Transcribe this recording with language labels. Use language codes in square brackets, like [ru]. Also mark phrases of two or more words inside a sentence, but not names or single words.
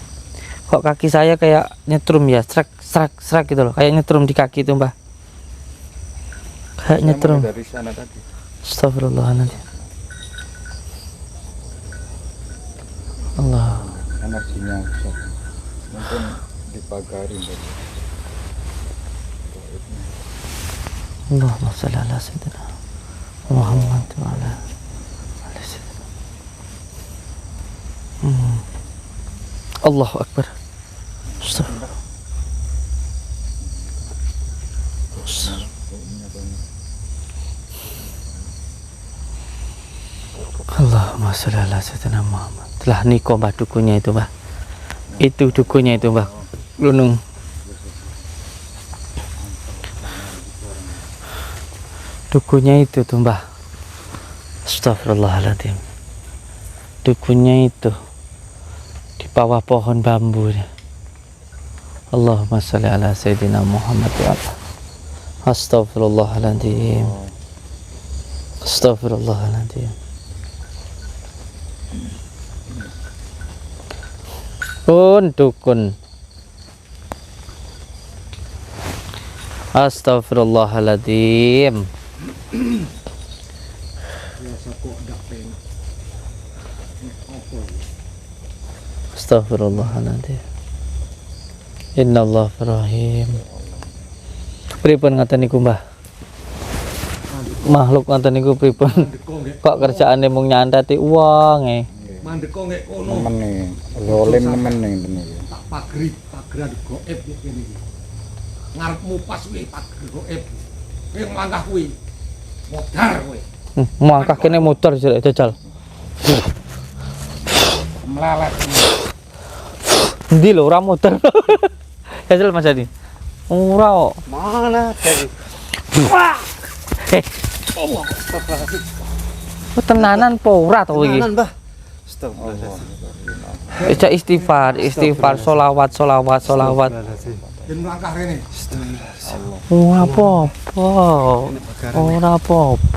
[id] Kok kaki saya kayak nyetrum ya, serak gitu loh, kayak nyetrum di kaki itu, Mbah. Kayak nyetrum. Dari sana tadi. [ar] أستغفر الله العظيم. Allah. [id] Energinya besar. Mungkin dipagarin tadi. [ar] اللهم صل على سيدنا محمد وعلى آل سيدنا. الله أكبر. أستغفر الله. اللهم صل على سيدنا محمد. [id] Telah niko, Mbah, dukunya itu, Mbah. Itu dukunya itu, Mbah. Lunung. Dukunya itu tuh, Mbah. [ar] أستغفر الله العظيم. [id] Dukunya itu di bawah pohon bambu. [ar] اللهم صل على سيدنا محمد وعلى. أستغفر الله العظيم. أستغفر الله العظيم. [id] Dukun. [ar] أستغفر الله العظيم. أستغفر الله العظيم. إن الله رحيم. [jv] Pripun ngaten niku, Mbah? Makhluk ngaten niku pripun? Kok kerjaane mung nyantati uang Mandeko nggih kono. Nemen nih, zolim nemen nih ini. Tak pageran goib kene iki. Ngarepmu pas kuwi pager goib. Kowe nglangkah kuwi. Modar kowe. Mangkah kene motor jare jajal. Melalet. Endi lho ora motor. Jajal Mas Adi. Ora kok. [id] Mana tadi? [ar] Allah. [jv] Tenanan po ora to iki? Tenanan, Mbah. [ar] أستغفر الله العظيم. [jv] Eja istighfar, solawat. Yen nglangkah rene. Ora apa-apa. Ora apa-apa.